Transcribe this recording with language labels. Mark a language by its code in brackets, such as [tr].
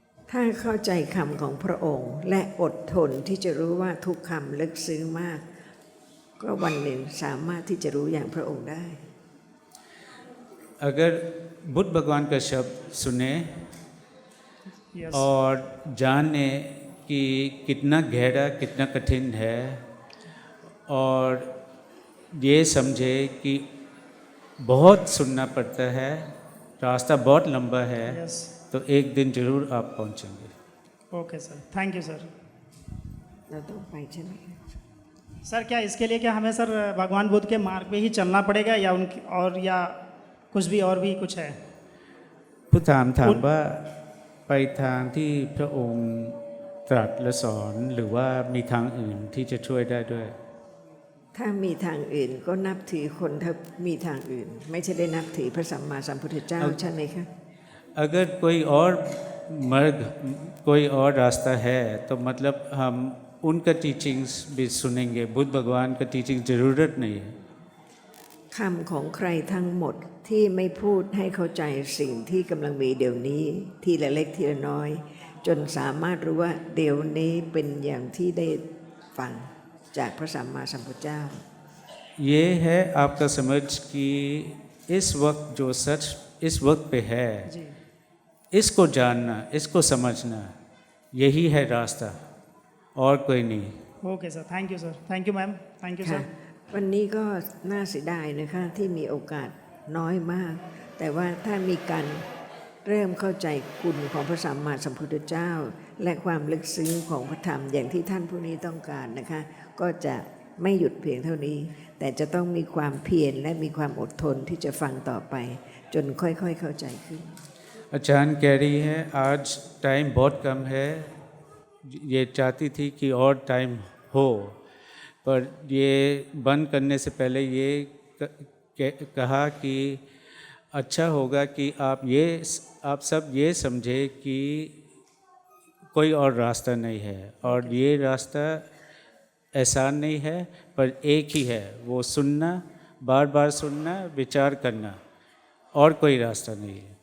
[th] ถ้าเข้าใจคำของพระองค์และอดทนที่จะรู้ว่าทุกคำลึกซึ้งมาก ก็วันหนึ่งสามารถที่จะรู้อย่างพระองค์ได้ [hi] अगर बुद्ध भगवान का शब्द सुने और जाने कि कितना गहरा कितना कठिन है, और ये समझे कि बहुत सुनना पड़ता है, रास्ता बहुत लंबा है, तो एक दिन जरूर आप पहुंचेंगे। [en] Okay sir, thank you sir. [th] เราต้องไปใช่ไหม [hi] sir क्या इसके लिए क्या हमें सर भगवान बुद्ध के मार्ग पे ही चलना पड़ेगा या उनकी या कुछ भी कुछ है? [th] ผู้ถามว่าไปทางที่พระองค์ตรัสและสอนหรือว่ามีทางอื่นที่จะช่วยได้ด้วย ถ้ามีทางอื่นก็นับถือคนถ้ามีทางอื่น ไม่ใช่ได้นับถือพระสัมมาสัมพุทธเจ้าใช่ไหมคะ [hi] अगर कोई और मार्ग कोई और रास्ता है तो मतलब हम उनका टीचिंग्स भी सुनेंगे, बुद्ध भगवान का टीचिंग ज़रूरत नहीं है। [th] คำของใครทั้งหมดที่ไม่พูดให้เข้าใจสิ่งที่กำลังมีเดี๋ยวนี้ทีละเล็กทีละน้อย จนสามารถรู้ว่าเดี๋ยวนี้เป็นอย่างที่ได้ฟังจากพระสัมมาสัมพุทธเจ้า [hi] ये है आपका समझ कि इस वक्त जो सच इस वक्त पे है, इसको जानना, इसको समझना, यही है रास्ता और कोई नहीं। [en] okay sir, thank you sir, thank you ma'am, thank you [th] ค่ะ [en] Sir. [th] วันนี้ก็น่าเสียดายนะคะที่มีโอกาสน้อยมาก แต่ว่าถ้ามีการเริ่มเข้าใจคุณของพระสัมมาสัมพุทธเจ้า และความลึกซึ้งของพระธรรมอย่างที่ท่านผู้นี้ต้องการนะคะก็จะไม่หยุดเพียงเท่านี้ แต่จะต้องมีความเพียรและมีความอดทนที่จะฟังต่อไป จนค่อยๆเข้าใจขึ้น [hi] आचार्य कह रही है आज टाइम बहुत कम है, ये चाहती थी कि और टाइम हो, पर ये बंद करने से पहले ये कहा कि अच्छा होगा कि आप सब ये समझे कि कोई और रास्ता नहीं है, और ये रास्ता एहसान नहीं है पर एक ही है, वो सुनना, बार बार सुनना, विचार करना, और कोई रास्ता नहीं है।